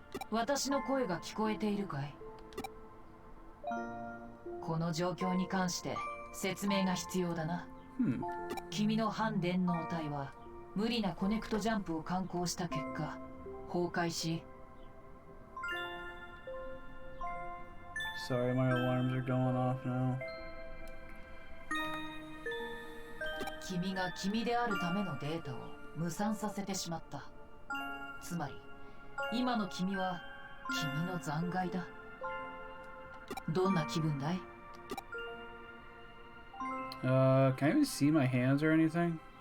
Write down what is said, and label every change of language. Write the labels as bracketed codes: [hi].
[ja] 私の声が聞こえているかい？この状況に関して説明が必要だな。君の反電脳体は無理なコネクトジャンプを敢行した結果崩壊し、 [en] Sorry, my alarms are going off now. [ja] 君が君であるためのデータを無産させてしまった。つまり今の君は君の残骸だ。どんな気分だい？ [en] Can I even see my hands or anything?